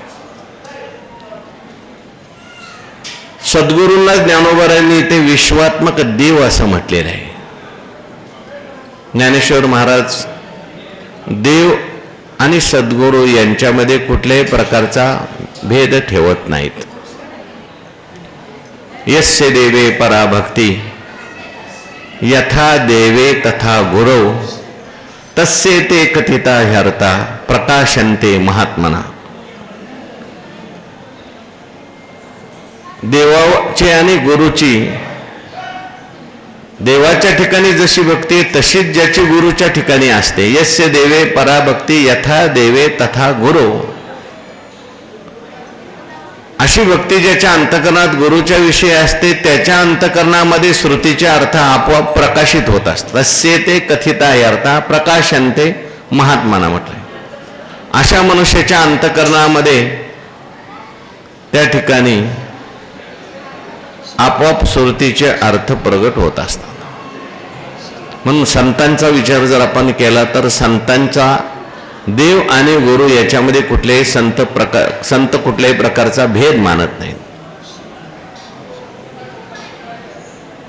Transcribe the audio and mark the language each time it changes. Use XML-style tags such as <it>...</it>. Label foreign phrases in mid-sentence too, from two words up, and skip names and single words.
<mr>सद्गुरूंना ज्ञानोबारायांनी ते विश्वात्मक देव असं म्हटलेलं आहे। ज्ञानेश्वर महाराज देव आणि सद्गुरू यांच्यामध्ये कुठल्याही प्रकारचा भेद ठेवत नाहीत।</mr> <sa>यस्य देवे पराभक्ती यथा देवे तथा गुरौ, तस्य ते कथिता ह्यर्था प्रकाशन्ते महात्मना।</sa> <mr>देवाची आणि गुरुची, देवाच्या ठिकाणी जशी भक्ती आहे तशीच ज्याची गुरुच्या ठिकाणी असते।</mr> <sa>यस्य देवे पराभक्ती यथा देवे तथा गुरु,</sa> <mr>अशी भक्ती ज्याच्या अंतकरणात गुरुच्या विषयी असते त्याच्या अंतकरणामध्ये श्रुतीचे अर्थ आपोआप प्रकाशित होत असतात।</mr> <sa>तस्य ते कथिता अर्थ प्रकाशन्ते महात्माना म्हटलंय।</sa> <mr>अशा मनुष्याच्या अंतकरणामध्ये त्या ठिकाणी आपोआप श्रुतीचे अर्थ प्रगट होत असतात। म्हणून संतांचा विचार जर आपण केला तर संतांचा देव आणि गुरु याच्यामध्ये कुठलेही संत कुठल्याही प्रकारचा भेद मानत नाहीत।</mr>